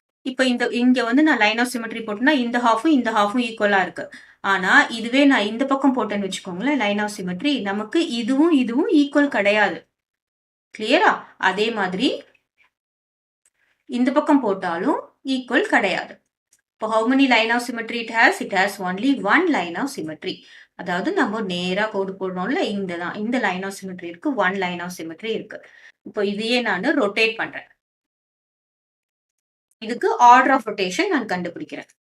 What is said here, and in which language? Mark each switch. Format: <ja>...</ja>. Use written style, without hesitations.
<ta>இப்போ இங்க வந்து நான் லைன் ஆஃப் சிமெட்ரி போட்டேன்னா இந்த ஹாஃபும் ஈக்குவலா இருக்கு. ஆனா இதுவே நான் இந்த பக்கம் போட்டேன்னு வச்சுக்கோங்களேன், லைன் ஆஃப் சிமெட்ரி, நமக்கு இதுவும் ஈக்குவல் கிடையாது. கிளியரா? அதே மாதிரி இந்த பக்கம் போட்டாலும் ஈக்குவல் கிடையாது.</ta> <en>இப்போ how many line of symmetry it has? It has only one line of symmetry.</en> <ta>அதாவது நம்ம நேரா கோடு போடுறோம்ல, இந்த லைன் ஆஃப் சிமெட்ரி இருக்கு, ஒன் லைன் ஆஃப் சிமெட்ரி இருக்கு. இப்போ இதையே நான் ரொட்டேட் பண்றேன். இதுக்கு ஆர்டர் ஆஃப் ரொட்டேஷன் நான் கண்டுபிடிக்கிறேன்.</ta>